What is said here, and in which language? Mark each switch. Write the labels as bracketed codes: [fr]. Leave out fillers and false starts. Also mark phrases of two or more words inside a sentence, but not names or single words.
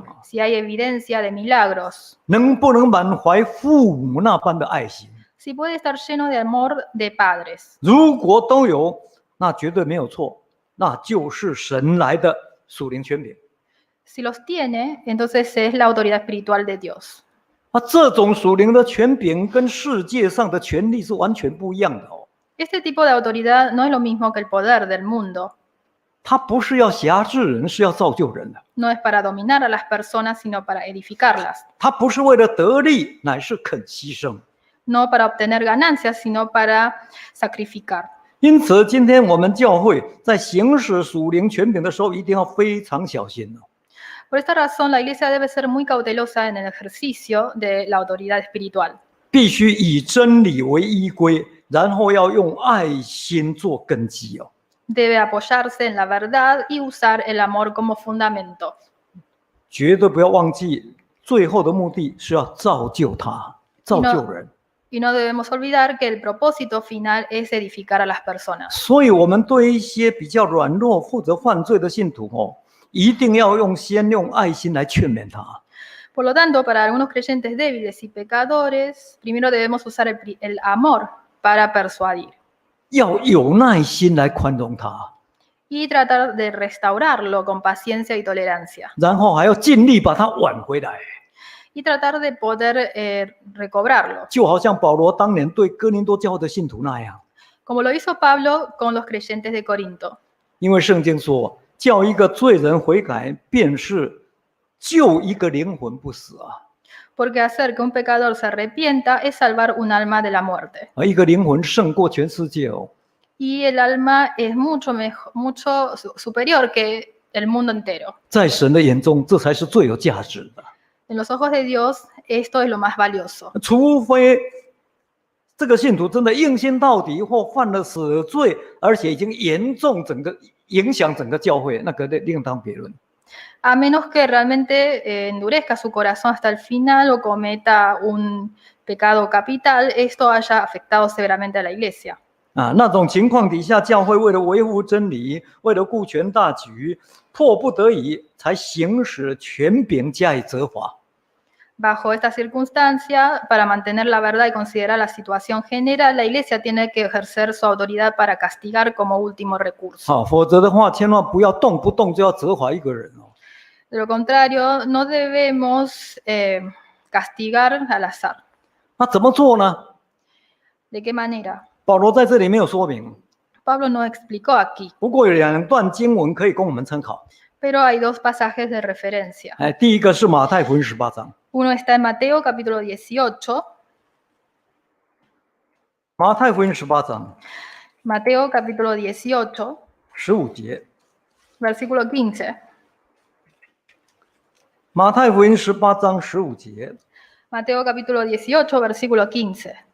[es] si hay evidencia de milagros, [zh] 能不能满怀父母那般的爱心。 [es] si puede estar lleno de amor de padres. [zh] 如果都有，那绝对没有错，那就是神来的属灵权柄。 [es] Si los tiene, entonces es la autoridad espiritual de Dios. [zh] 这种属灵的权柄跟世界上的权力是完全不一样的 [es] Este tipo de autoridad no es lo mismo que el poder del mundo. [zh] 它不是要辖制人，是要造就人的。 [es] No es para dominar a las personas, sino para edificarlas. [zh] 它不是为了得利，乃是肯牺牲。 [es] No para obtener ganancias, sino para sacrificar. [zh] 因此，今天我们教会在行使属灵权柄的时候，一定要非常小心。 [es] Por esta razón, la iglesia debe ser muy cautelosa en el ejercicio de la autoridad espiritual. [zh] 必须以真理为依归，然后要用爱心做根基 [es] Debe apoyarse en la verdad y usar el amor como fundamento. [zh] 绝对不要忘记，最后的目的是要造就他，造就人。 [es] Y no debemos olvidar que el propósito final es edificar a las personas. [zh] 所以，我们对一些比较软弱、负责犯罪的信徒一定要先用爱心来劝勉他。 [es] Por lo tanto, para algunos creyentes débiles y pecadores, primero debemos usar el amor para persuadir. [zh] 要有耐心来宽容他， [es] Y tratar de restaurarlo con paciencia y tolerancia. [zh] 然后还要尽力把他挽回来。 [es] Y tratar de poder recobrarlo. [zh] 就好像保罗当年对哥林多教会的信徒那样， [es] Como lo hizo Pablo con los creyentes de Corinto. [zh] 因为圣经说，叫一个罪人悔改，便是救一个灵魂不死啊， [es] Porque hacer que un pecador se arrepienta es salvar un alma de la muerte. [zh] 而一个灵魂胜过全世界哦。 [es] Y el alma es mucho superior que el mundo entero. [zh] 在神的眼中，这才是最有价值的。 [es] En los ojos de Dios, esto es lo más valioso. [zh] 除非这个信徒真的硬心到底，或犯了死罪，而且已经严重影响整个教会，那个另当别论。 [es] A menos que realmente endurezca su corazón hasta el final o cometa un pecado capital, esto haya afectado severamente a la iglesia. [zh] 那种情况底下，教会为了维护真理，为了顾全大局，迫不得已才行使权柄加以责罚。 [es] Bajo esta circunstancia, para mantener la verdad y considerar la situación general, la iglesia tiene que ejercer su autoridad para castigar como último recurso. [zh] 否则的话，千万不要动不动就要责罚一个人哦。 [es] De lo contrario, no debemos castigar al azar. [zh] 那怎么做呢？ [es] ¿De qué manera? [zh] 保罗在这里没有说明， [es] Pablo no explicó aquí, [zh] 不过有2段经文可以供我们参考。 [es] pero hay dos pasajes de referencia. [zh] 第一个是马太福音18章， [es] Uno está en Mateo capítulo 18, [zh] 马太福音18章 [es] Mateo capítulo 18, [zh] 15 节， [es] versículo 15. [zh] 马太福音18章15节， [es] Mateo capítulo 18, versículo 15.